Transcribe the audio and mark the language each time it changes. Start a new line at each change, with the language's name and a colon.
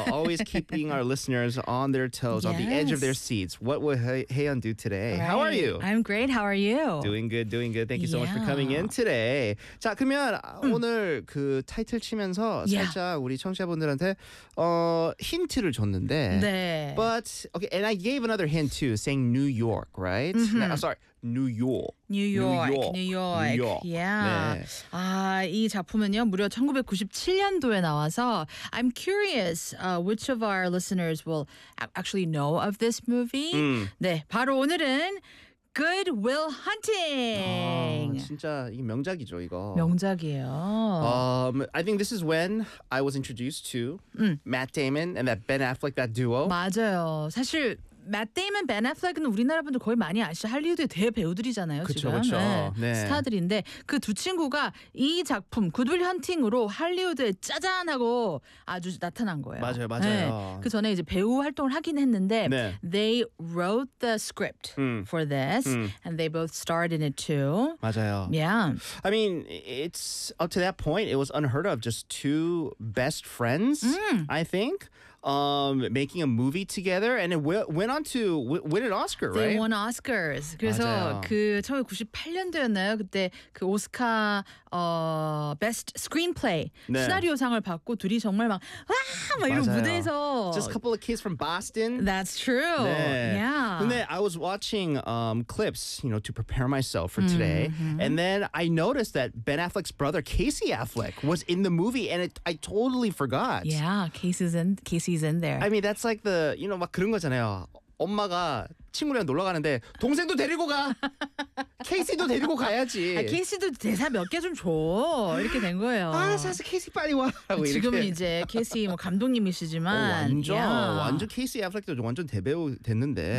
English: Always keeping our listeners on their toes, yes. on the edge of their seats. What will Haeyeon do today? Right. How are you? I'm great. How are you? Doing good. Doing good. Thank you so yeah. much for coming in today.
Korean: 자 그러면 오늘 그 타이틀 치면서 살짝 yeah. 우리 청취자분들한테 힌트를 줬는데. 네.
English: But okay, and I gave another hint too, saying New York, right? Mm-hmm. No, sorry. New York. New York. New York. New York. New York. Yeah.
Korean: 네. 아, 이 작품은요, 무려 1997년도에 나와서
English: I'm curious which of our listeners will actually know of this movie.
Korean: 네, 바로 오늘은 Good Will Hunting. 아, 진짜 이 명작이죠, 이거. 명작이에요.
English: I think this is when I was introduced to Matt Damon and that Ben Affleck, that duo.
Korean: 맞아요. 사실... 맷 데이먼, 벤 애플렉은 우리나라 분들 거의 많이 아시죠. 할리우드의 대배우들이잖아요. 그렇죠. 네. 네. 스타들인데 그 두 친구가 이 작품 굿윌 헌팅으로 할리우드에 짜잔 하고 아주 나타난 거예요. 맞아요. 맞아요. 네. 그 전에 이제 배우 활동을 하긴 했는데 네.
English: They wrote the script for this and they both starred in it too.
Korean: 맞아요.
English: Yeah. I mean, it's up to that point it was unheard of. Just two best friends, I think. Making a movie together and it went on to win an Oscar, right? They won Oscars.
Korean: 그래서 맞아요. 그 1998년도였나요? 그때 그 오스카
English: best screenplay
Korean: 네. 시나리오 상을 받고 둘이 정말 막 와! 막 맞아요. 이런 무대에서
English: Just a couple of kids from Boston. That's true.
Korean: 네.
English: Yeah. 근데 I was watching clips, you know, to prepare myself for today. Mm-hmm. And then I noticed that Ben Affleck's brother Casey Affleck was in the movie and I totally forgot. Yeah, Casey's in there. I mean, that's like the, you know,
Korean: 막 그런 거잖아요. 엄마가 친구랑 놀러 가는데 동생도 데리고 가. 케이시도 데리고 가야지. 아, 케이시도 대사 몇 개 좀 줘. 이렇게 된 거예요. 아, 사실 케이시 빨리 와. 라고 지금 이렇게. 이제 케이시 뭐 감독님이시지만 완전 케이시 애플렉도 완전 대배우 됐는데.